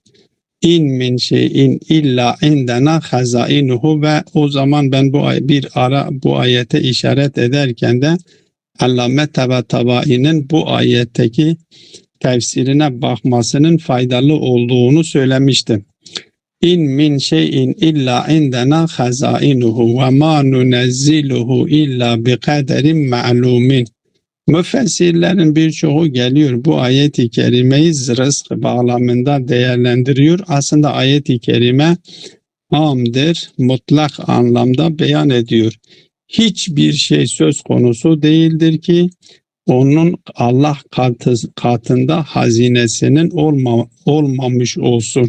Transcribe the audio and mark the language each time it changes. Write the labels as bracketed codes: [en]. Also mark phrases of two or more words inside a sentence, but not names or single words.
[ar] إن من شيء إلا عندنا خزائنه, [tr] ve o zaman ben bu ayete işaret ederken de Allame Tabataba'i'nin bu ayetteki tefsirine bakmasının faydalı olduğunu söylemiştim. [ar] إن من شيء إلا عندنا خزائنه وما ننزله إلا بقدر معلوم. [tr] Müfessirlerin birçoğu geliyor bu ayet-i kerimeyi rızk bağlamında değerlendiriyor. Aslında ayet-i kerime amdır, mutlak anlamda beyan ediyor. Hiçbir şey söz konusu değildir ki onun Allah katında hazinesinin olmamış olsun.